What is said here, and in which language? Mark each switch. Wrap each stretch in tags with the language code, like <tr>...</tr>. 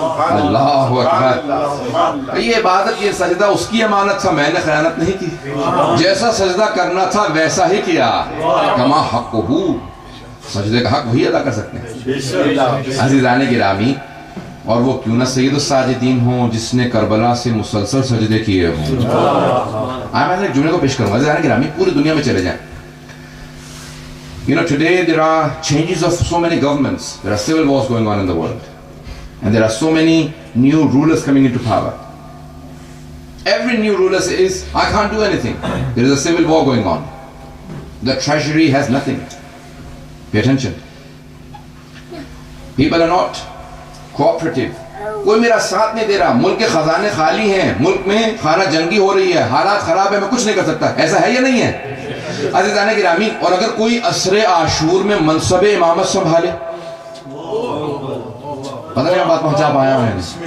<ur>اللہ اکبر. یہ عبادت، یہ سجدہ اس کی امانت تھا، میں نے خیانت نہیں کی. جیسا سجدہ کرنا تھا ویسا ہی کیا. کما حقہ، سجدے کا حق وہی ادا کر سکتے ہیں. عزیزان گرامی، اور وہ کیوں نہ سید الساجدین ہوں جس نے کربلا سے مسلسل سجدے کیے ہوں. میں ایک جملے کو پیش کروں گا. عزیزان گرامی، پوری دنیا میں چلے جائیں.</ur> <en>You know, today there are changes of so many governments. There are civil wars going on in the world. And there are so many new rulers coming into power. Every new ruler says, I can't do anything. There is a civil war going on. The treasury has nothing. Pay attention. People are not cooperative.</en> <ur>کوئی میرا ساتھ نہیں دے رہا. ملک کے خزانے خالی ہیں. ملک میں خانہ جنگی ہو رہی ہے. حالات خراب ہے. میں کچھ نہیں کر سکتا. ایسا ہے یا نہیں ہے؟ عزیزان گرامی، اور اگر کوئی عصر عاشور میں منصب امامت سنبھالے، پتہ نہیں بات پہنچا پایا میں نے.</ur>